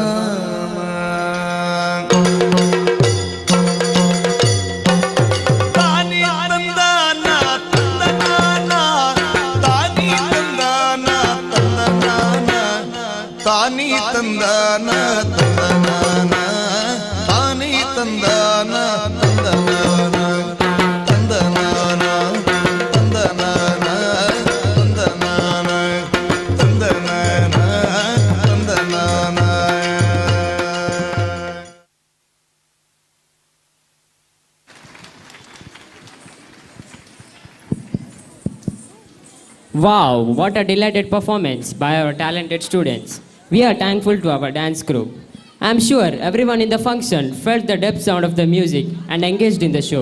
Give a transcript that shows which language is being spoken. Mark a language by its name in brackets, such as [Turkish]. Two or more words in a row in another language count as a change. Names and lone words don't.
[Kannada] ತಾನಿ ತಂದಾನ ತಂದನಾನ ತಾನಿ ತಂದಾನ ತಂದನಾನ ತಂದನಾನ ತಂದನಾನ ತಂದನಾನ ತಂದನಾನ ತಂದನಾನ. [English] Wow, what a delighted performance by our talented students. We are thankful to our dance crew. I am sure everyone in the function felt the depth sound of the music and engaged in the show.